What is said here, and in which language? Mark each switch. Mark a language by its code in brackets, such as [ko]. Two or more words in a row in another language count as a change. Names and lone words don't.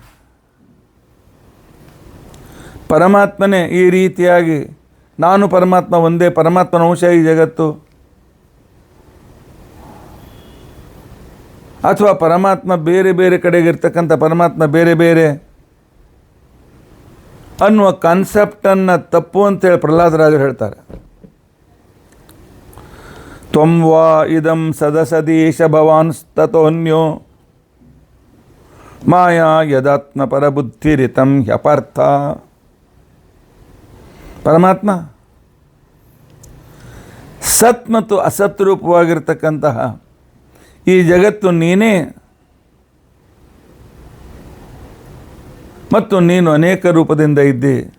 [kn] ಪರಮಾತ್ಮನೇ ಈ ರೀತಿಯಾಗಿ ನಾನು ಪರಮಾತ್ಮ ಒಂದೇ, ಪರಮಾತ್ಮನ ಅಂಶ ಈ ಜಗತ್ತು, ಅಥವಾ ಪರಮಾತ್ಮ ಬೇರೆ ಬೇರೆ ಕಡೆಗಿರ್ತಕ್ಕಂಥ ಪರಮಾತ್ಮ ಬೇರೆ ಬೇರೆ ಅನ್ನುವ ಕಾನ್ಸೆಪ್ಟನ್ನು ತಪ್ಪು ಅಂತೇಳಿ ಪ್ರಹ್ಲಾದರಾಜರು ಹೇಳ್ತಾರೆ. [sa] ತ್ವಂ ವಾ ಇದಂ ಸದಸದೀಶ ಭವಾನ್ಸ್ತತೋನ್ಯೋ ಮಾಯಾ ಯದಾತ್ಮ ಪರಬುದ್ಧಿರಿತಂ ಹ್ಯಪಾರ್ಥ. [kn] ಪರಮಾತ್ಮ ಸತ್ ಮತ್ತು ಅಸತ್ ರೂಪವಾಗಿರ್ತಕ್ಕಂತಹ ಈ ಜಗತ್ತು ನೀನೇ, ಮತ್ತು ನೀನು ಅನೇಕ ರೂಪದಿಂದ ಇದ್ದಿ.